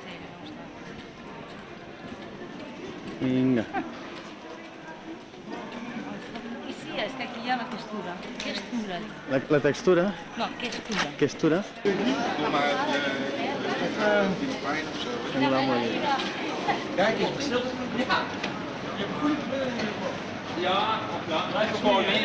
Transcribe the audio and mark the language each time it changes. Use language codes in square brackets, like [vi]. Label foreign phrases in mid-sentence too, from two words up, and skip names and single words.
[ca] Vinga. I sí, és que aquí hi ha la textura. Textura. La textura? No, textura. Textura? Sembla molt bé. [nl] Kijk eens, verschil. Ja, dat is gewoon meer.